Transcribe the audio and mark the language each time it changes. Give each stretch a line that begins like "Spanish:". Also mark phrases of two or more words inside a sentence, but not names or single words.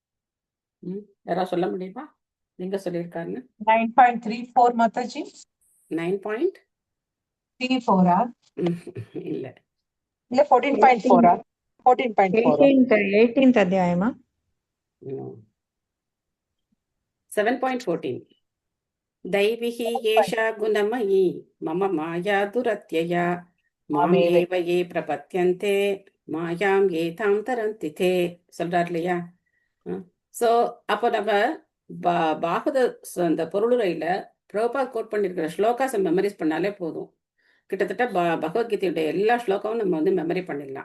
Tamil: யாராவது சொல்ல முடியுமா எங்க சொல்லியிருக்காருன்னு? 9.34 மாதாஜி. 9.34 இல்ல இல்ல 14.4 14.4 அத்தியாயமா?
Sanskrit: 7.14 दैविही येषा गुणमयी मम माया दुरत्यया माम एव ये प्रपद्यन्ते मायाम् एताम् तरन्ति ते
Tamil: சொல்றார் இல்லையா? ஸோ அப்போ நம்ம பாகவத அந்த பொருளுரையில பிரபுபாத் கோட் பண்ணியிருக்கிற ஸ்லோகாஸை மெமரைஸ் பண்ணாலே போதும். கிட்டத்தட்ட பகவத்கீதையுடைய எல்லா ஸ்லோகமும் நம்ம வந்து மெமரி பண்ணிடலாம்.